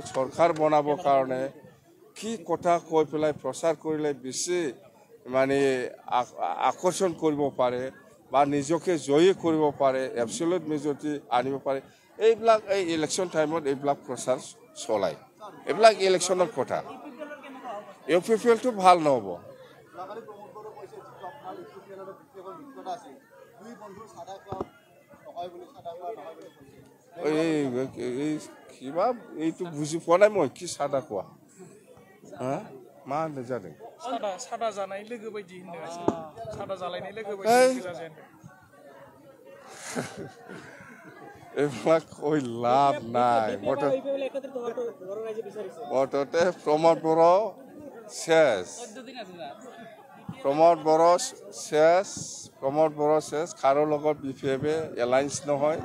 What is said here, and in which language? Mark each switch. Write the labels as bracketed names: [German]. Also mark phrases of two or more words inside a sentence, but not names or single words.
[Assamese] চৰকাৰ বনাবৰ কাৰণে কি কথা কৈ পেলাই প্ৰচাৰ কৰিলে বেছি মানে আকৰ্ষণ কৰিব পাৰে বা নিজকে জয়ী কৰিব পাৰে [English] absolute majority [Assamese] আনিব পাৰে এইবিলাক এই [English] election time [Assamese] এইবিলাক প্ৰচাৰ চলায় এইবিলাক ইলেকশ্যনৰ কথা ইউপিপিএলটো ভাল নহ'ব কিবা এইটো বুজি পোৱা নাই মই কি চাদা কোৱা [Bodo] मा होननाय जादों सादा जानाय लोगो बायदि [Assamese] होनदों सादा जालायनाय लोगो बायदि এইবিলাক কৈ লাভ নাই মুঠতে প্ৰমোদ বড়ো শেষ কাৰো লগত বিপিএফে এলায়েন্স নহয়